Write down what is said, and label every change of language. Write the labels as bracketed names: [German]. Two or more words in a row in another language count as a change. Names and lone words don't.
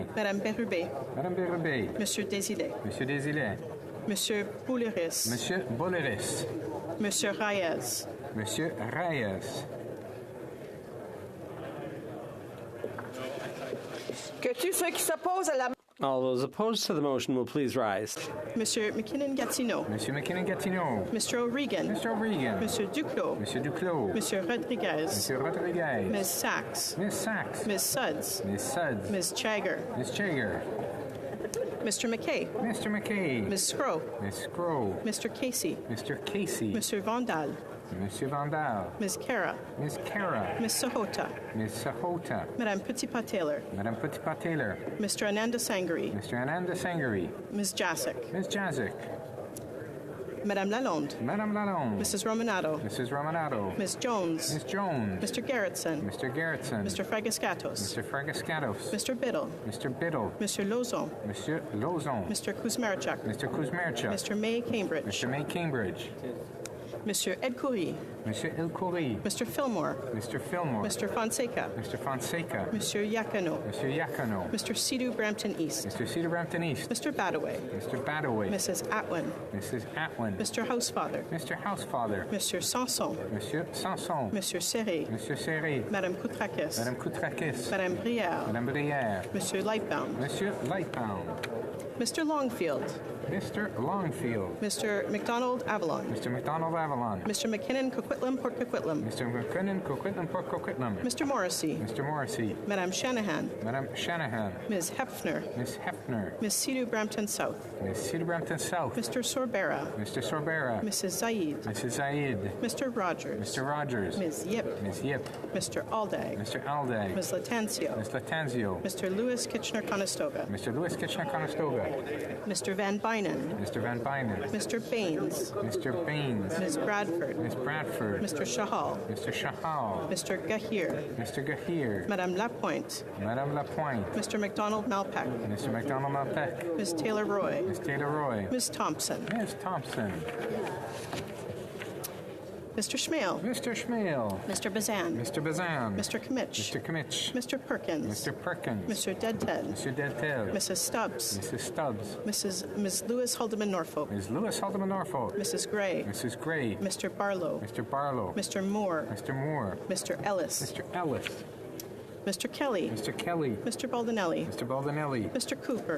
[English] Madame Bérubé. Madame Bérubé. Monsieur Désilet. Monsieur Désilet. Monsieur Bouleris. Monsieur Bouleris. Monsieur Reyes. Monsieur Reyes. [French] Que tous ceux qui s'opposent à la [English] All those opposed to the motion will please rise. Monsieur McKinnon-Gatineau. Monsieur McKinnon-Gatineau. Mr. O'Regan. Mr. O'Regan. Monsieur Duclos. Monsieur Duclos. Monsieur Rodriguez. Monsieur Rodriguez. Ms. Sachs. Miss Sachs. Ms. Suds. Miss Suds. Ms. Chagger. Miss Chagger. Mr. McKay. Mr. McKay. Ms. Scrow. Miss Scrow. Mr. Casey. Mr. Casey. Monsieur Vandal. Monsieur Vandal. Ms. Cara. Miss Cara. Ms. Sahota. Miss Sahota. Madame Petitpas-Taylor. Madame Petitpas-Taylor. Mr. Ananda Sangari. Mr. Ananda Sangari. Ms. Jacek. Ms. Jazik. Madame Lalonde. Madame Lalonde. Mrs. Romanato. Mrs. Romanato. Ms. Jones. Miss Jones. Mr. Garrettson. Mr. Garrettson. Mr. Fragascatos. Mr. Fragascatos. Mr. Biddle. Mr. Biddle. Monsieur Lozon. Monsieur Lozon. Mr. Kuzmarchuk. Mr. Kuzmarchuk. Mr. May Cambridge. Mr. May Cambridge. Monsieur Ed Coury. Monsieur El Khoury. Mr. Fillmore. Mr. Fillmore. Mr. Fonseca. Mr. Fonseca. Monsieur Yakano. Monsieur Yakano. Mr. Sidhu Brampton East. Mr. Cedar Brampton East. Mr. Badaway. Mr. Badaway. Mrs. Atwin. Mrs. Atwin. Mr. Housefather. Mr. Housefather. Monsieur Sanson. Monsieur Sanson. Monsieur Serré. Monsieur Serré. Madame Koutrakis. Madame Koutrakis. Madame Brière. Madame Brière. Monsieur Lightbound. Monsieur Lightbound. Mr. Longfield. Mr. Longfield. Mr. McDonald Avalon. Mr. McDonald Avalon. Mr. McKinnon Coquitlam Port Coquitlam. Mr. McKinnon Coquitlam Port Coquitlam. Mr. Morrissey. Mr. Morrissey. Madame Shanahan. Madame Shanahan. Ms. Hefner. Miss Hefner. Miss Sidhu Brampton South. Miss Cedar Brampton South. Mr. Sorbera. Mr. Sorbera. Mrs. Zaid. Mrs. Zaid. Mr. Rogers. Mr. Rogers. Ms. Yip. Miss Yip. Mr. Aldag. Mr. Aldag. Ms. Latanzio. Miss Latanzio. Mr. Lewis Kitchener-Conestoga. Mr. Lewis Kitchener-Conestoga. Mr. Van Bynen. Mr. Van Bynen. Mr. Baines. Mr. Baines. Ms. Bradford. Miss Bradford. Mr. Shahal. Mr. Shahal. Mr. Gahir. Mr. Gahir. Madame Lapointe. Madame Lapointe. Mr. McDonald Malpeck. Mr. McDonald Malpeck. Ms. Taylor Roy. Miss Taylor Roy. Ms. Thompson. Miss Thompson. Mr. Schmale. Mr. Schmale. Mr. Bazan. Mr. Bazan. Mr. Kimmich. Mr. Kimmich. Mr. Perkins. Mr. Perkins. Mr. Deadted. Mr. Deadtel. Mrs. Stubbs. Mrs. Stubbs. Ms. Lewis Haldeman Norfolk. Ms. Lewis Haldeman Norfolk. Mrs. Gray. Mrs. Gray. Mr. Barlow. Mr. Barlow. Mr. Moore. Mr. Moore. Mr. Ellis. Mr. Ellis. Mr. Kelly. Mr. Kelly. Mr. Baldinelli. Mr. Baldinelli. Mr. Cooper.